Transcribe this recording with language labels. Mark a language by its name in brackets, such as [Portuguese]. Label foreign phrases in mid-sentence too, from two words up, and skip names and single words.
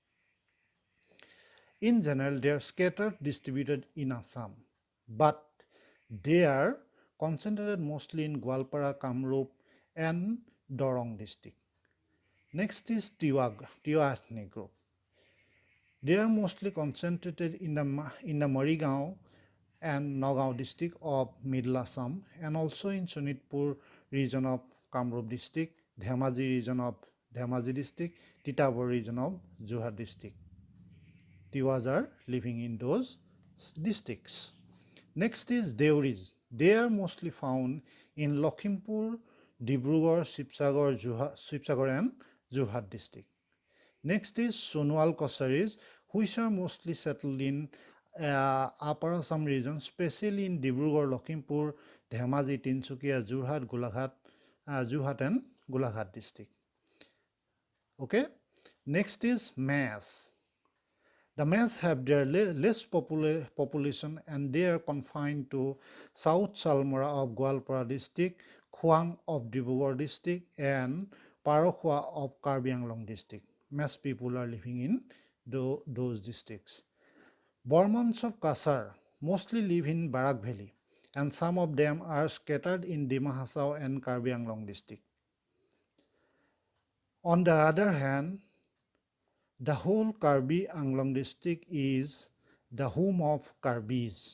[English] In general, they are scattered, distributed in Assam, but they are concentrated mostly in Gwalpara, Kamrup, and Dorong district. Next is Tiwa ethnic group. They are mostly concentrated in the Marigaon and Nagaon district of Middle Assam, and also in Sonitpur region of Kamrup district, Dhemaji region of Dhemaji district, Titapur region of Jorhat district. Tiwas are living in those districts. Next is Deuris. They are mostly found in Lakhimpur, Dibrugarh, Sibsagar and Jorhat district. Next is Sonoal Kosaris, which are mostly settled in Upper Assam region, especially in Dibrugarh, Lakhimpur, Dhemaji, Tinsukia, Jorhat and Golaghat district. Okay. Next is Mas. The Mas have their less population, and they are confined to South Salmora of Gwalpara district, Khwang of Dibrugarh district, and Parokhwa of Karbi Anglong district. Mas people are living in those districts. Burmans of Kasar mostly live in Barak Valley, and some of them are scattered in Dima Hasao and Karbi Anglong district. On the other hand, the whole Karbi Anglong district is the home of Karbis.